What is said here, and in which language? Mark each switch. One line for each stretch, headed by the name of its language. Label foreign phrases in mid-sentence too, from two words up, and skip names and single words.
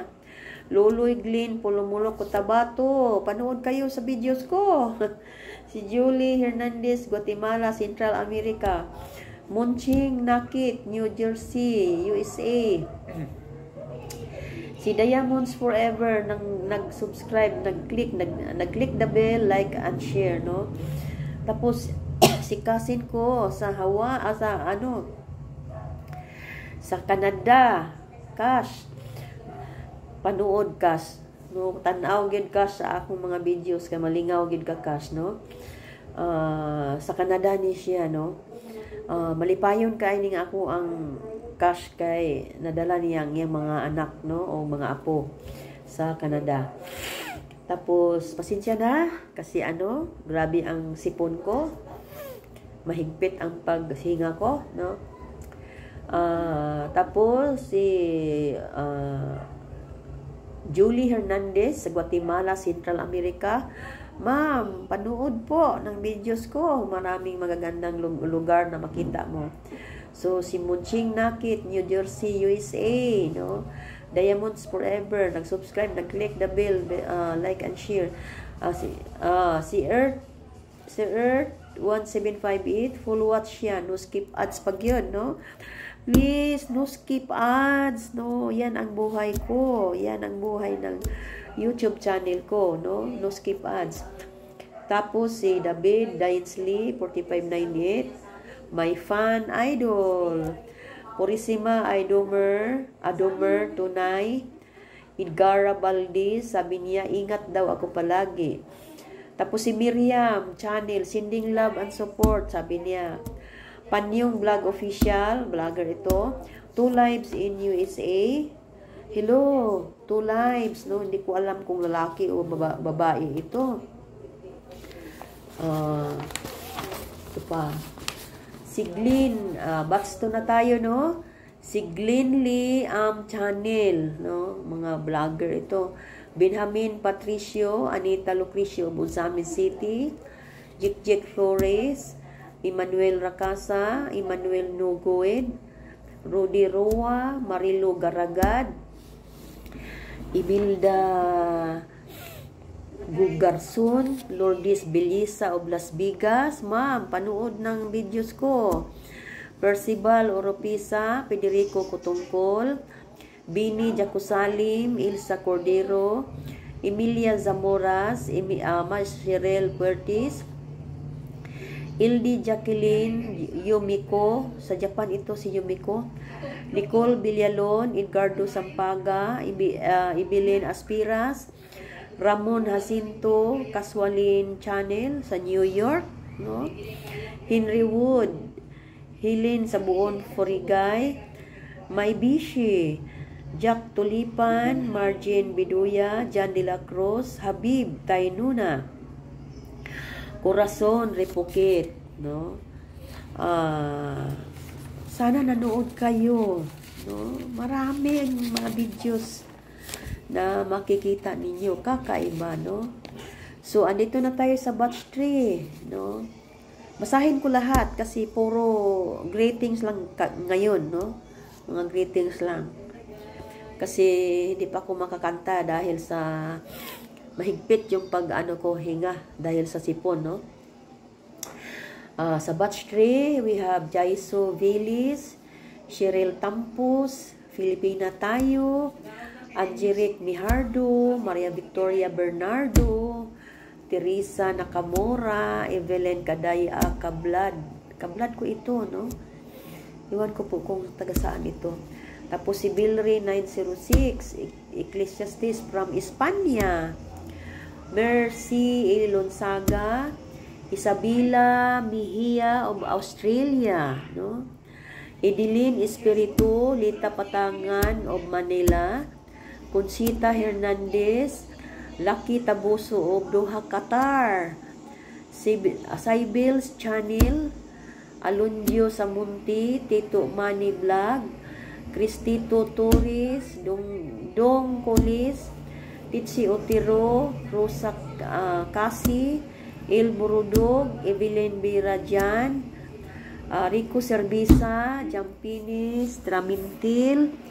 Filipino: Loloy Glenn Pulumulok Cotabato, panood kayo sa videos ko. Si Julie Hernandez, Guatemala, Central America. Munching Nakit, New Jersey, USA. Si Diamonds Forever nag-subscribe,
English: nag-click the bell, like and share,
Filipino: no? Tapos si cousin ko sa sa Canada, Cash. Panood Cash, no?
Hiligaynon: Tanaw gid ka sa akong mga videos kay malingaw gid ka Cash, no? Sa Canada ni siya, no? Malipayon kay ning ako ang Cash kay nadala
Filipino: niyang yung mga anak,
Hiligaynon: no, o mga apo sa Canada.
Filipino: Tapos, pasensya na, kasi grabe ang sipon ko. Mahigpit ang paghinga ko, no? Tapos, si Julie Hernandez sa Guatemala, Central America. Ma'am, panood po ng videos ko. Maraming magagandang lugar na makita mo. So, si Munching Nakit, New Jersey, USA, no? Diamonds Forever, nag-subscribe,
English: nag-click the bell, like and share.
Filipino: Si Earth 1758,
English: full watch
Filipino: yan,
English: no skip ads
Filipino: pag yun, no?
English: Please, no skip ads, no?
Filipino: Yan ang buhay ko, yan ang buhay ng YouTube channel ko, no?
English: No skip ads.
Filipino: Tapos si David Dainsley 4598,
English: my fan idol.
Filipino: Purisima Adomer Tunay, Idgara Valdez, sabi niya, ingat daw ako palagi. Tapos si Miriam Channel,
English: sending love and support,
Filipino: sabi niya. Panyong Vlog Official, vlogger ito.
English: 2 lives in USA. Hello, 2 lives, no?
Filipino: Hindi ko alam kung lalaki o babae ito. Ito pa. Si Glenn, batch to na tayo, no? Si Glenn Lee Channel, no? Mga vlogger ito. Benjamin Patricio, Anita Lucrecio, Buzamin City. Jik Flores, Emmanuel Racasa, Emmanuel Nugued, Rudy Roa, Marilo Garagad, Ibilda Gugarson, Lourdes Belisa of Las Vegas. Ma'am, panood ng videos ko. Percival Oropisa, Federico Cotongcol, Bini Jacusalim, Ilsa Cordero, Emilia Zamoras, Cheryl Puertis, Ildi Jacqueline Yumiko, sa Japan ito si Yumiko, Nicole Villalon, Edgardo Sampaga, Ibilin Aspiras, Ramon Jacinto, Kaswalin Channel sa New York, no? Henry Wood, Helen sa Buon Forigay, May Bishi, Jack Tulipan, Margin Biduya, Jan de la Cruz, Habib Tainuna, Corazon Repukit, no? Sana nanood kayo, no? Maraming mga videos na makikita ninyo, kakaiba, no? So, andito na tayo sa batch 3, no? Basahin ko lahat kasi puro greetings lang ngayon, no? Mga greetings lang. Kasi hindi pa ako makakanta dahil sa mahigpit yung ko hinga dahil sa sipon, no? Sa batch 3,
English: we have Jaiso Villis, Cheryl Tampus, Filipina Tayo, Angelic Mihardo, Maria Victoria Bernardo, Teresa Nakamura, Evelyn Kadaya Kablad.
Filipino: Kablad ko ito, no? Iwan ko po kung taga saan ito. Tapos si Bilry 906, Ecclesiastes from Espanya. Mercy Ilonsaga, Isabela Mihia of Australia, no? Edilin Espiritu, Lita Patangan of Manila, Consita Hernandez, Lucky Tabuso of Doha, Qatar, Sibyl's Channel, Alondio Samunti, Tito Manny Vlog, Cristito Torres, Dong Colis, Titsi Otiro, Rosa Kasi, El Burudog, Evelyn Birajan, Rico Servisa, Jampinis, Tramintil,